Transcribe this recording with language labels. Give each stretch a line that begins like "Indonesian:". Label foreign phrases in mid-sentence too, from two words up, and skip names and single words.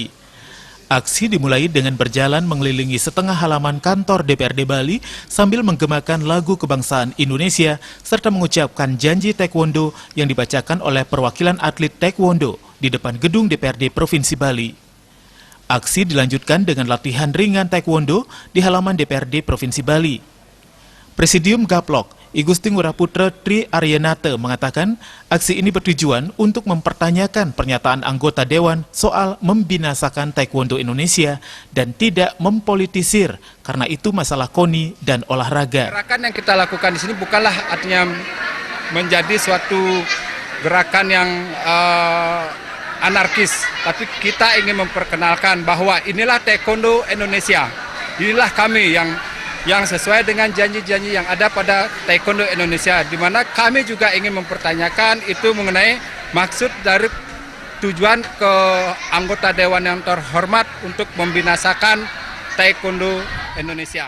Indonesian: Aksi dimulai dengan berjalan mengelilingi setengah halaman kantor DPRD Bali sambil menggemakan lagu kebangsaan Indonesia serta mengucapkan janji taekwondo yang dibacakan oleh perwakilan atlet taekwondo di depan gedung DPRD Provinsi Bali. Aksi dilanjutkan dengan latihan ringan taekwondo di halaman DPRD Provinsi Bali. Presidium Gaplok, I Gusti Ngurah Putra Tri Aryanate mengatakan aksi ini bertujuan untuk mempertanyakan pernyataan anggota Dewan soal membinasakan taekwondo Indonesia dan tidak mempolitisir karena itu masalah KONI dan olahraga. Gerakan yang kita lakukan di sini bukanlah artinya menjadi suatu gerakan yang anarkis, tapi kita ingin memperkenalkan bahwa inilah taekwondo Indonesia, inilah kami yang sesuai dengan janji-janji yang ada pada taekwondo Indonesia, di mana kami juga ingin mempertanyakan itu mengenai maksud dari tujuan ke anggota Dewan yang terhormat untuk membinasakan taekwondo Indonesia.